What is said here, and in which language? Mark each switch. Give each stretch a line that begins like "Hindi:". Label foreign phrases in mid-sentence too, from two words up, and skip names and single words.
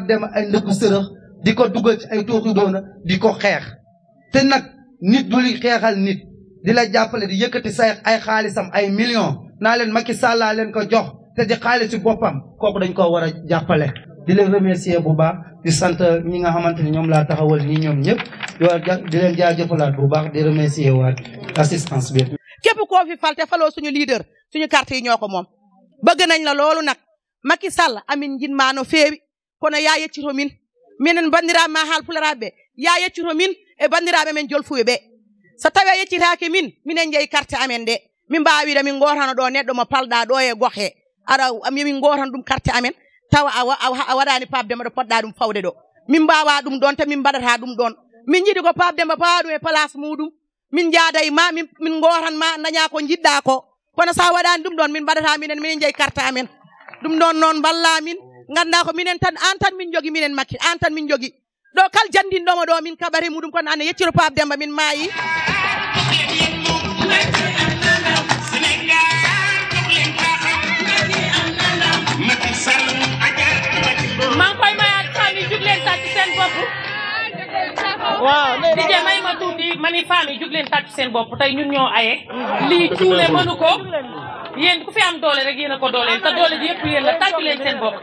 Wolof: Demba ay ndëggu sërëx di ko dugal ci ay tooxi doona di ko xeex te nag nit du li xeexal nit di la jàppale di yëkkati say ay xaalisam ay millions naa leen Macky Sall leen ko jox te di xaalis ci boppam kooku dañ ko war a jàppale di leen remercier bu baax di sant ñi nga xamante ni ñoom laa taxawal nii ñoom ñëpp di leen jaajëfalaat bu baax di remercier waat assistance bi. képp koo fi fal te faloo suñu leader suñu carte yi ñoo ko moom bëgg nañ la loolu nag Macky Sall amin
Fula: njin maano feewi kono yaa yeccito min minen bandiraɓe ma haalpularaɓe yaa yeccito min e bandiraɓe men jolfuɓe ɓe so tawi a yeccitaki min minen jeeyi carte amen ɗe min mbawida min gotano ɗo neɗɗo mo palɗa ɗo e gohe ara min gotano ɗum carte amen tawa a waɗani Pape Demba ɗo poɗɗa ɗum fawde ɗo min mbawa ɗum ɗon te min mbaɗata ɗum ɗon min jiiɗi ko Pape Demba pawa ɗum e place muɗum min jaada e ma min gotanma daña ko jiɗɗa ko kono sa waɗani ɗum ɗon min mbaɗata minen jeeyi carte amen ɗum ɗon noon balla min ganda ko minen tan an tan min jogi minen Macky an tan min jogi ɗo kal jandinɗomo ɗo min kaɓari muɗum kono ane yecciro Pape Demba min maayi
Wolof: man koy mayaat famille jug leen tàcc seen bopp waaw DJ may ma tuuti mani famille jug leen tàcc seen bopp tey ñun ñoo aye lii cuune mënu ko yéen ku fi am doole rek yéen a ko dooleel te doole ji yëpp yéen la tàcc leen seen bopp